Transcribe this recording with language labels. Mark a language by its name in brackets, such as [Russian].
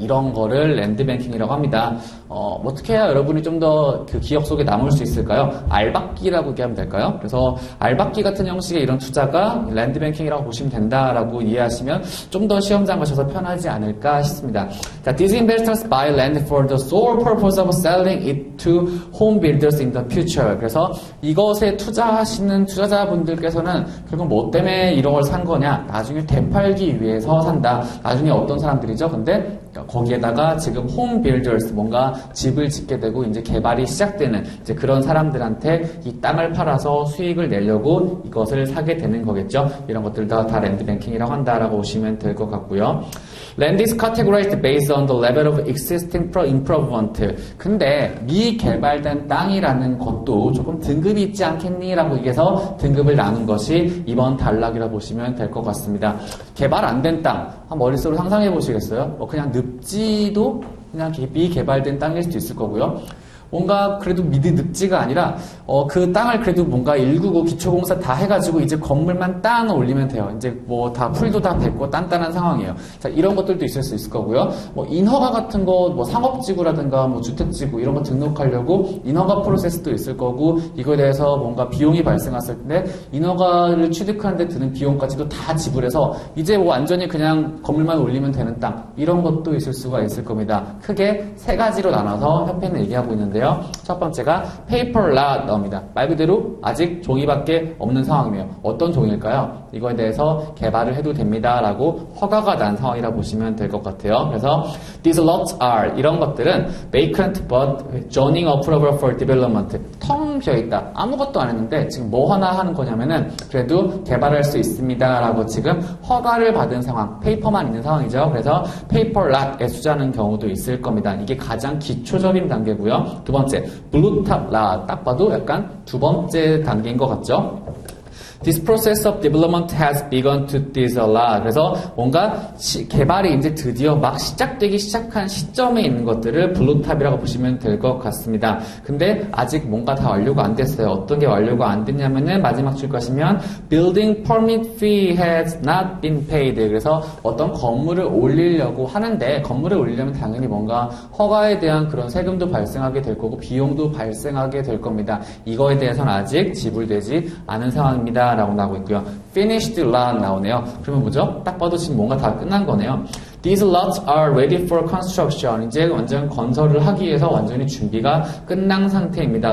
[Korean] 이런 거를 land banking이라고 합니다. 어떻게 해야 여러분이 좀 더 그 기억 속에 남을 수 있을까요? 알박기라고 얘기하면 될까요? 그래서 알박기 같은 형식의 이런 투자가 랜드뱅킹이라고 보시면 된다라고 이해하시면 좀 더 시험장 가셔서 편하지 않을까 싶습니다. [English] 자, these investors buy land for the sole purpose of selling it to home builders in the future. [Korean] 그래서 이것에 투자하시는 투자자분들께서는 결국 뭐 때문에 이런 걸 산 거냐? 나중에 되팔기 위해서 산다. 나중에 어떤 사람들이죠? 근데 거기에다가 지금 홈 빌더스, 뭔가 집을 짓게 되고 이제 개발이 시작되는 이제 그런 사람들한테 이 땅을 팔아서 수익을 내려고 이것을 사게 되는 거겠죠. 이런 것들 다 랜드뱅킹이라고 한다라고 보시면 될 것 같고요. [English] Land is categorized based on the level of existing improvement. [Korean] 근데 미개발된 땅이라는 것도 조금 등급이 있지 않겠니? 라고 얘기해서 등급을 나눈 것이 이번 단락이라고 보시면 될 것 같습니다. 개발 안 된 땅, 한 머릿속으로 상상해 보시겠어요? 그냥 늪지도 그냥 미개발된 땅일 수도 있을 거고요. 뭔가 그래도 늪지가 아니라 그 땅을 그래도 뭔가 199 기초공사 다 해가지고 이제 건물만 딱 올리면 돼요. 이제 뭐 다 풀도 다 뱉고 단단한 상황이에요. 자, 이런 것들도 있을 수 있을 거고요. 인허가 같은 거, 상업지구라든가 주택지구 이런 거 등록하려고 인허가 프로세스도 있을 거고, 이거에 대해서 뭔가 비용이 발생했을 때 인허가를 취득하는데 드는 비용까지도 다 지불해서 이제 완전히 그냥 건물만 올리면 되는 땅, 이런 것도 있을 수가 있을 겁니다. 크게 세 가지로 나눠서 협회는 얘기하고 있는데 있는데요. 첫 번째가 paper lot 나옵니다. 말 그대로 아직 종이밖에 없는 상황이에요. 어떤 종일까요? 이거에 대해서 개발을 해도 됩니다 라고 허가가 난 상황이라 보시면 될 것 같아요. [English] 그래서 these lots are [Korean] 이런 것들은 [English] vacant but zoning approval for development [Korean] 텅 비어있다. 아무것도 안 했는데 지금 뭐 하나 하는 거냐면은 그래도 개발할 수 있습니다 라고 지금 허가를 받은 상황, 페이퍼만 있는 상황이죠. 그래서 paper lot에 투자하는 경우도 있을 겁니다. 이게 가장 기초적인 단계고요. 두 번째, blue top lot 딱 봐도 약간 두 번째 단계인 것 같죠. [English] This process of development has begun to disallow. [Korean] 그래서 뭔가 개발이 이제 드디어 막 시작되기 시작한 시점에 있는 것들을 블루탑이라고 보시면 될 것 같습니다. 근데 아직 뭔가 다 완료가 안 됐어요. 어떤 게 완료가 안 됐냐면은 마지막 줄 것이면 [English] building permit fee has not been paid. [Korean] 그래서 어떤 건물을 올리려고 하는데 건물을 올리려면 당연히 뭔가 허가에 대한 그런 세금도 발생하게 될 거고 비용도 발생하게 될 겁니다. 이거에 대해서는 아직 지불되지 않은 상황입니다. 라고 나오고 있고요. Finished lot 나오네요. 그러면 뭐죠? 딱 봐도 지금 뭔가 다 끝난 거네요. [English] These lots are ready for construction. [Korean] 이제 완전 건설을 하기 위해서 완전히 준비가 끝난 상태입니다.